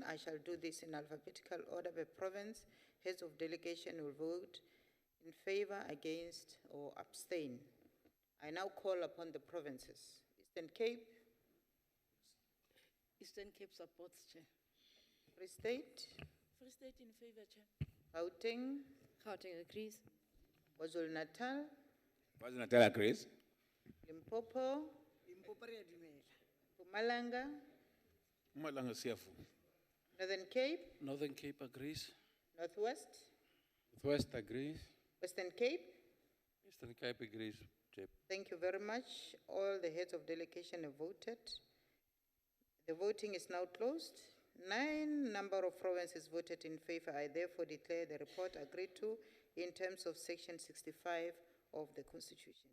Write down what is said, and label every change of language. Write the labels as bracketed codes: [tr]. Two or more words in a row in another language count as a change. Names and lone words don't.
[en] I shall do this in alphabetical order by province. Heads of delegation will vote in favor, against, or abstain. I now call upon the provinces. Eastern Cape. Eastern Cape supports, Chair. Free State. Free State in favor, Chair. Gauteng. Gauteng agrees. KwaZulu Natal. KwaZulu Natal agrees. Limpopo. Mpumalanga. Mpumalanga siyavuma. Northern Cape. Northern Cape agrees. Northwest. Northwest agrees. Western Cape. Eastern Cape agrees, Chair. Thank you very much. All the heads of delegation have voted. The voting is now closed. 9 number of provinces voted in favor. I therefore declare the report agreed to in terms of Section 65 of the Constitution.